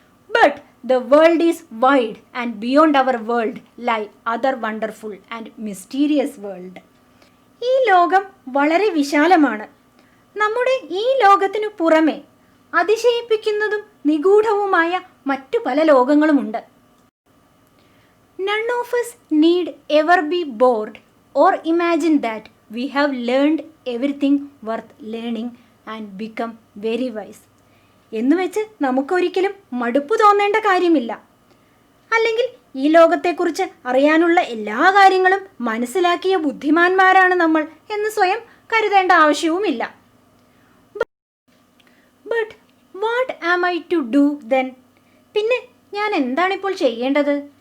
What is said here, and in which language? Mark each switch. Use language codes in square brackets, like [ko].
[en] But the world is wide and beyond our world lie other wonderful and mysterious world. [ml] ഈ ലോകം വളരെ വിശാലമാണ്. നമ്മുടെ ഈ ലോകത്തിനു പുറമെ അതിശയിപ്പിക്കുന്നതും നിഗൂഢവുമായ മറ്റു പല ലോകങ്ങളുമുണ്ട്. [en] None of us need ever be bored or imagine that we have learned everything worth learning and become very wise. [ml] എന്നുവെച്ച് നമുക്കൊരിക്കലും മടുപ്പ് തോന്നേണ്ട കാര്യമില്ല. അല്ലെങ്കിൽ ഈ ലോകത്തെക്കുറിച്ച് അറിയാനുള്ള എല്ലാ കാര്യങ്ങളും മനസ്സിലാക്കിയ ബുദ്ധിമാന്മാരാണ് നമ്മൾ എന്ന് സ്വയം കരുതേണ്ട ആവശ്യവുമില്ല. [en] But what am I to do then? [ml] പിന്നെ ഞാൻ എന്താണിപ്പോൾ ചെയ്യേണ്ടത്?